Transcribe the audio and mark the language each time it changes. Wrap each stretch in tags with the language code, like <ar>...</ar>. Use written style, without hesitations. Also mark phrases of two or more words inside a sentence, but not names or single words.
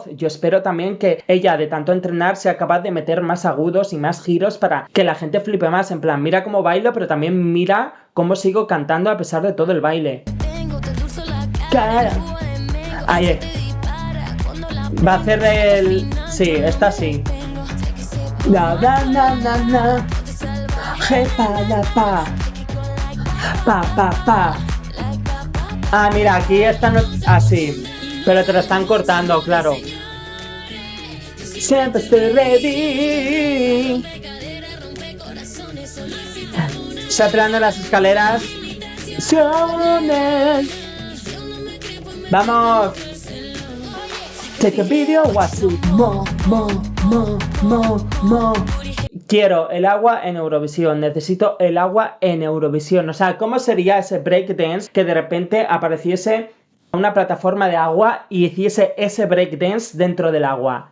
<es>Yo espero también que ella, de tanto entrenar, sea capaz de meter más agudos y más giros para que la gente flipe más. En plan, mira cómo bailo, pero también mira cómo sigo cantando a pesar de todo el baile. Cara. Ahí. Va a hacer el... Sí, esta sí. La na na na na. Je pa la pa. Pa pa pa. Ah, mira, aquí esta no... Así. Pero te lo están cortando, claro. Siempre estoy ready. Sapeando las escaleras. Vamos.</es> <en>Take a video, what's it? Mo, mo, mo, mo, mo.</en> <es>Quiero el agua en Eurovisión, necesito el agua en Eurovisión. O sea, ¿cómo sería ese breakdance que de repente apareciese una plataforma de agua y hiciese ese breakdance dentro del agua?</es>